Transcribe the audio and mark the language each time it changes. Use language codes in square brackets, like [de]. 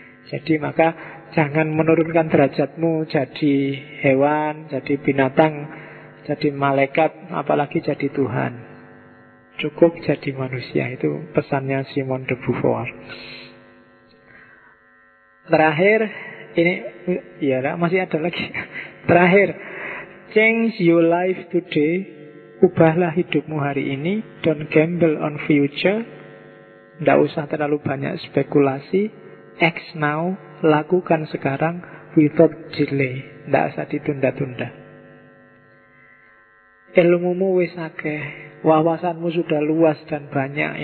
[id] Jadi maka jangan menurunkan derajatmu jadi hewan, jadi binatang, jadi malaikat, apalagi jadi Tuhan. Cukup jadi manusia. Itu pesannya Simone de Beauvoir. Terakhir, ini ya masih ada lagi. [en] Terakhir, change your life today. [id] Ubahlah hidupmu hari ini. [en] Don't gamble on future. [id] Nggak usah terlalu banyak spekulasi. [en] Act now, [id] lakukan sekarang [en] without delay. [id] Nggak usah ditunda-tunda. [jv] Ilmumu wis akeh, [id] wawasanmu sudah luas dan banyak.